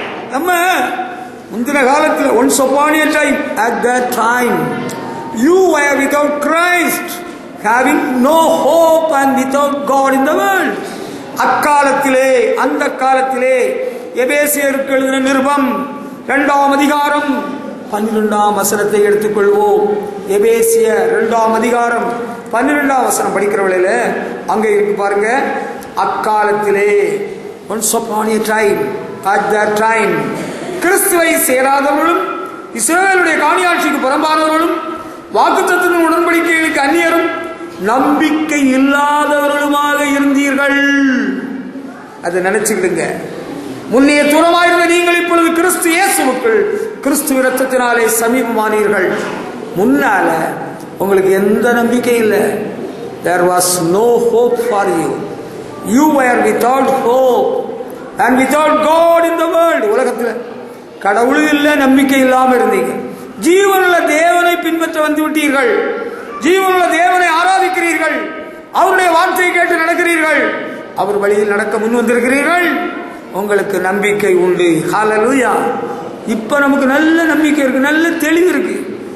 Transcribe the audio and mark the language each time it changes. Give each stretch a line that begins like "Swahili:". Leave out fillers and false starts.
Tamil: நம்ம முந்தின காலத்தில்
English: once upon a time, at that time you were without Christ, having no hope and without God in the world.
Tamil: அக்காலத்திலே, அந்த காலத்திலே எபேசியருக்கு எழுதின நிருபம் 2ஆம் அதிகாரம் 12ஆம் வசனத்தை எடுத்துக்கொள்வோம். எபேசியர் 2ஆம் அதிகாரம் 12ஆம் வசனம் படிக்கிறவளையில அங்க இருக்கு பாருங்க. அக்காலத்திலே,
English: once upon a time, at that time,
Tamil: கிறிஸ்துவை சேராதவர்களும் இஸ்ரவேலுடைய காணியாட்சிக்கு புறம்பானவர்களும் வாக்குத்தத்தத்தின் உடன்படிக்கைகளுக்கு அந்நியரும் நம்பிக்கை இல்லாதவர்களுமாக இருந்தீர்கள். அதை நினைச்சுக்கிடுங்க. முன்னைய தூரமாயிருந்த நீங்கள் இப்பொழுது கிறிஸ்து இயேசுவுக்குள் கிறிஸ்து இரத்தத்தினாலே சமீபமானீர்கள். முன்னால உங்களுக்கு எந்த நம்பிக்கை இல்லை.
English: There was no hope for you. You were without hope and without God in the world.
Tamil: உலகத்தில் கடவுள் இல்லை, நம்பிக்கை இல்லாமல் இருந்தீங்க. ஜீவனுள்ள தேவனை பின்பற்ற வந்து விட்டீர்கள். ஜீவனுள்ள தேவனை ஆராதிக்கிறீர்கள். அவருடைய வார்த்தையை கேட்டு நடக்கிறீர்கள். அவர் வழியில் நடக்க முன் வந்திருக்கிறீர்கள். உங்களுக்கு நம்பிக்கை உண்டு. ஹல்லேலூயா. இப்ப நமக்கு நல்ல நம்பிக்கை இருக்கு, நல்ல தெளிவு இருக்கு.